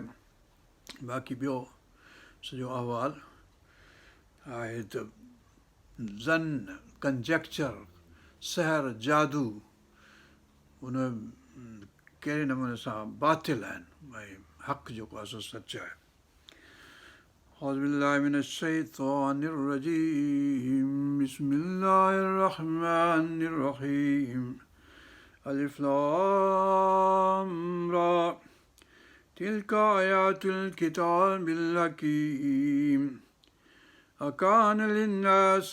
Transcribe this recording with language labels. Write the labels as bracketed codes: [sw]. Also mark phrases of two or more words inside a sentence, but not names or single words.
[sd] बाक़ी ॿियो सॼो अहवाल आहे त ज़न कंजेक्चर सहर जादू उन कहिड़े नमूने सां बातिल आहिनि, भई हक़ जेको आहे सो सच आहे। [ar] أعوذ بالله من الشيطان الرجيم بسم الله الرحمن الرحيم ألف لام را تلك آيات الكتاب الحكيم أكان للناس